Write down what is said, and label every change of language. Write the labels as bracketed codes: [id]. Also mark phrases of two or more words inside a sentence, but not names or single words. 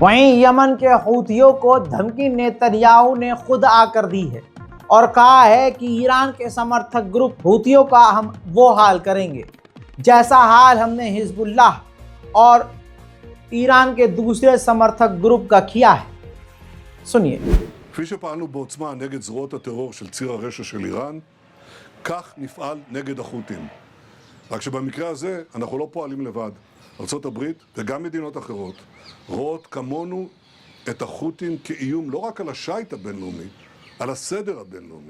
[hi] वहीं यमन के हूथियों को धमकी नेतन्याहू ने खुद आकर दी है और कहा है कि ईरान के समर्थक ग्रुप हूथियों का हम वो हाल करेंगे जैसा हाल हमने हिजबुल्लाह और ईरान के दूसरे समर्थक ग्रुप का किया है। सुनिए। [he] כפי שפעלנו בעוצמה נגד זרועות הטרור של ציר הרשע של איראן, כך נפעל נגד החות'ים. רק שבמקרה הזה אנחנו לא פועלים לבד. ארצות הברית וגם מדינות אחרות רואות כמונו את החות'ים כאיום לא רק על השייט הבינלאומי, על הסדר הבינלאומי.